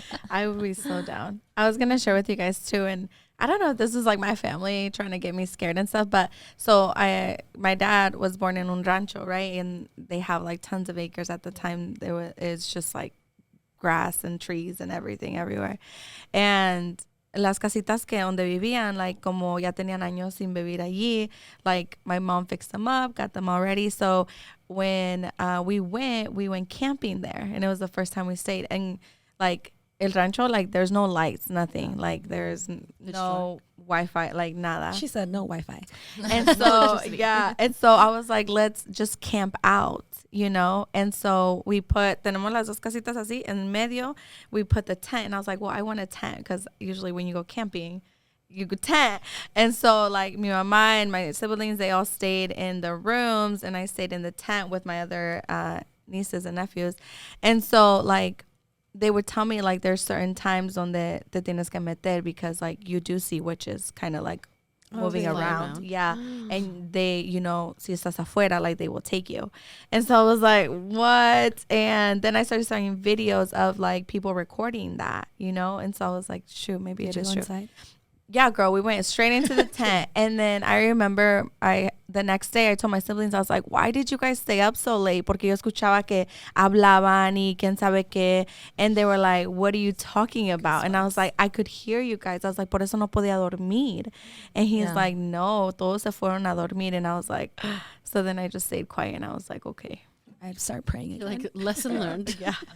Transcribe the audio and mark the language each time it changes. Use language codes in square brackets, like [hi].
[en] I would be so down. I was gonna share with you guys too, and I don't know if this is like my family trying to get me scared and stuff, but so my dad was born in [es] un rancho, [en] right? And they have like tons of acres at the time. It's just like grass and trees and everything everywhere. And [es] las casitas que donde vivían, [en] like [es] como ya tenían años sin vivir allí, [en] like my mom fixed them up, got them all ready. So when we went camping there, and it was the first time we stayed. And like [es] el rancho, [en] like there's no lights, nothing. Like there's no Wi-Fi, like [es] nada. [en] She said no Wi-Fi. And so and so I was like, let's just camp out, you know? And so we [es] tenemos las dos casitas así, en medio, [en] we put the tent. And I was like, well, I want a tent because usually when you go camping, you could tent. And so like [es] mi mamá [en] and my siblings, they all stayed in the rooms and I stayed in the tent with my other nieces and nephews. And so like they would tell me like there's certain times [es] donde te tienes que meter [en] because like you do see witches kind of like moving around. Yeah. And they, you know, [es] si estás afuera, [en] like they will take you. And so I was like, what? And then I started seeing videos of like people recording that, you know? And so I was like, shoot, maybe it is true. Inside? Yeah, girl, we went straight into the tent. And then I remember the next day I told my siblings, I was like, why did you guys stay up so late? [es] Porque yo escuchaba que hablaban y quién sabe qué. [en] And they were like, what are you talking about? And I was like, I could hear you guys. I was like, [es] por eso no podía dormir. [en] And he's like, [es] no, todos se fueron a dormir. [en] And I was like, so then I just stayed quiet and I was like, okay. I'd start praying again. Like, lesson learned. Yeah.